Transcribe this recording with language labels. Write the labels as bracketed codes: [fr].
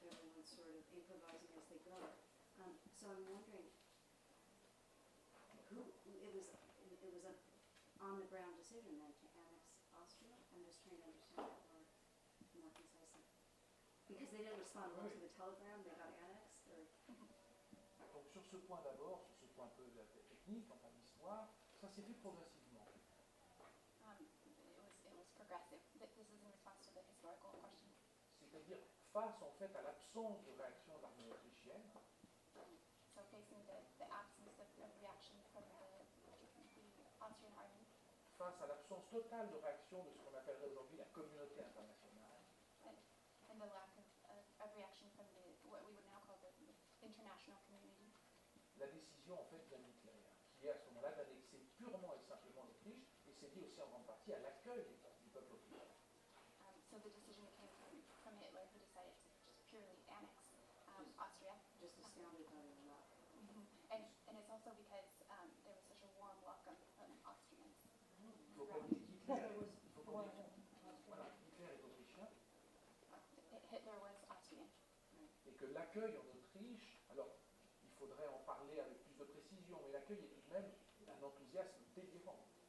[en] Everyone's sort of improvising as they go. So I'm wondering, it was a on the ground decision then to annex Austria. I'm just trying to understand that more concisely. Because they didn't respond well to the telegram, they got annexed, or... [fr] Donc sur ce point d'abord, sur ce point un peu technique, enfin l'histoire, ça s'est fait progressivement. [en] It was progressive. This is in response to the historical question. [fr] C'est-à-dire face en fait à l'absence de réaction de l'armée autrichienne. [en] So facing the absence of reaction from the Austrian army. [fr] Face à l'absence totale de réaction de ce qu'on appellerait aujourd'hui la communauté internationale. [en] And the lack of reaction from what we would now call the international community. [fr] La décision en fait vient d'Hitler, qui est à ce moment-là d'annexer purement et simplement l'Autriche, et c'est lié aussi en grande partie à l'accueil du peuple autrichien. [en] So the decision came from Hitler, who decided to just purely annex Austria. Just astounded by the luck. And it's also because there was such a warm welcome from Austrians. [fr] Il faut pas oublier qu'Hitler [en] Hitler was born in [fr] voilà, Hitler est autrichien, [en] Hitler was Austrian. [fr] et que l'accueil en Autriche, alors il faudrait en parler avec plus de précision, mais l'accueil est tout de même un enthousiasme délirant.